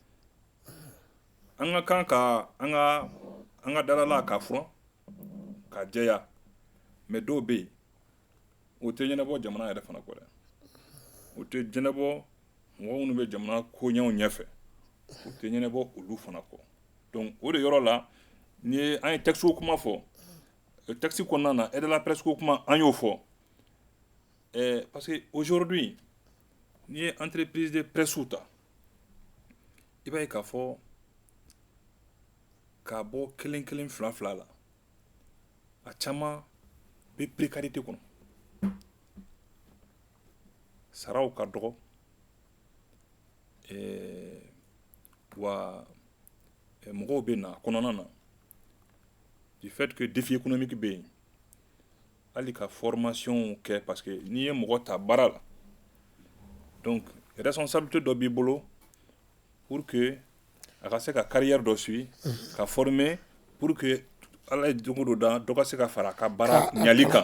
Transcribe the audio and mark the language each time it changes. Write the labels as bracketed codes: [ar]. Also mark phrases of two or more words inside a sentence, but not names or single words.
[bm] an ka kan ka an ka dalala ka furan ka jɛya mais dɔw bɛ yen o tɛ ɲɛnabɔ jamana yɛrɛ fana kɔ dɛ o tɛ ɲɛnabɔ mɔgɔ minnu bɛ jamana koɲɛw ɲɛfɛ o tɛ ɲɛnabɔ olu fana kɔ donc o de yɔrɔ la ni ye an ye texte kuma fɔ texte kɔnɔna na [fr] aide à la presse [bm] ko kuma an y'o fɔ [fr] parce que aujourd'hui [bm] ni ye [fr] entreprise de presse [bm] ta i b'a ye k'a fɔ k'a bɔ kelen kelen fila fila la a caman bɛ précarité kɔnɔ saraw ka dɔgɔ wa mɔgɔw bɛ na kɔnɔna na [fr] du fait que défi économique [bm] bɛ yen hali ka formation kɛ [fr] parce que [bm] n'i ye mɔgɔ ta baara la [fr] donc responsabilité [bm] dɔ b'i bolo [fr] pour que [bm] a ka se ka carrière dɔ suivre ka [fr] former pour que [bm] ala ye jogo dɔ da dɔ ka se ka fara a ka baara ɲali kan